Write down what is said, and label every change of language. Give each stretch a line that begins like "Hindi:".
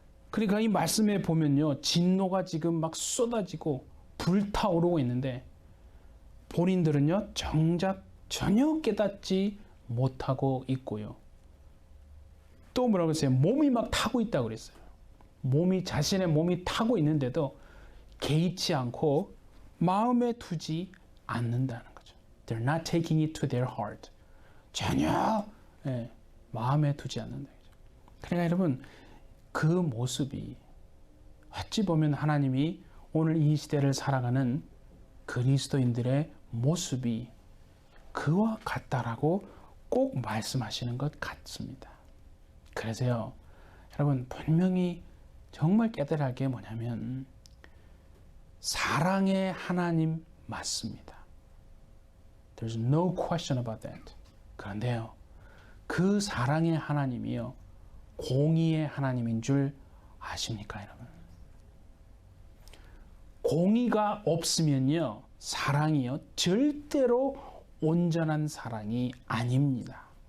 Korean: 그러니까 이 말씀에 보면요, 진노가 지금 막 쏟아지고 불타오르고 있는데 본인들은요 정작 전혀 깨닫지 못하고 있고요. 또 뭐라고 했어요? 몸이 막 타고 있다고 그랬어요. 자신의 몸이 타고 있는데도 개의치 않고 마음에 두지 않는다는 거죠.
English: They're not taking it to their heart.
Korean: 전혀 마음에 두지 않는다. 그러니까 여러분 그 모습이 어찌 보면 하나님이 오늘 이 시대를 살아가는 그리스도인들의 모습이 그와 같다라고 꼭 말씀하시는 것 같습니다. 그래서요, 여러분 분명히 정말 깨달아야 할 게 뭐냐면 사랑의 하나님 맞습니다.
English: There's no question about that.
Korean: 그런데요, 그 사랑의 하나님이요 공의의 하나님인 줄 아십니까, 여러분? 공의가 없으면요 사랑이요 절대로 온전한 사랑이 아닙니다.